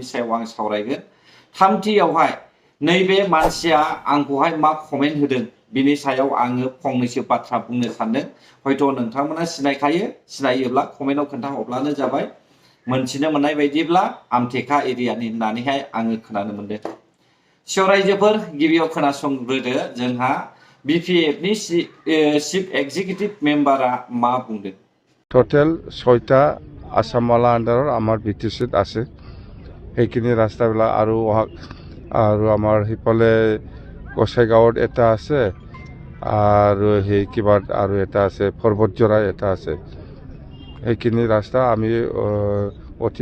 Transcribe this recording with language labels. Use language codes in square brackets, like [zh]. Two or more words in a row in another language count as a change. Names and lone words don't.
[brx] सायाव आं सावरायगोन थामथियावहाय नैबे मानसिया आंखौहाय मा कमेन्ट होदों बिनि सायाव आङो फंनैसो बाथ्रा बुंनो सानदों हयथ' नोंथांमोना सिनायखायो सिनायोब्ला कमेन्टआव खोन्थाहरब्लानो जाबाय मोनथिनो मोननाय बायदिब्ला आमथेखा एरियानि होननानैहाय आङो खोनानो मोनदों स' रायजोफोर गिबियाव खोनासंग्रोदो जोंहा বিপিএফনি চিফ এক্সিকিউটিভ মেম্বারা মা বুंदों [as] টোটাল 6টা আসামমালা আন্ডাৰৰ আমাৰ বিটিচিত আছে সেইখিনি ৰাস্তাবিলাক আৰু আমাৰ সিফালে গোসাইগাঁৱত এটা আছে আৰু সেই কিবা আৰু এটা আছে পৰ্বতজৰা এটা আছে সেইখিনি ৰাস্তা আমি অতি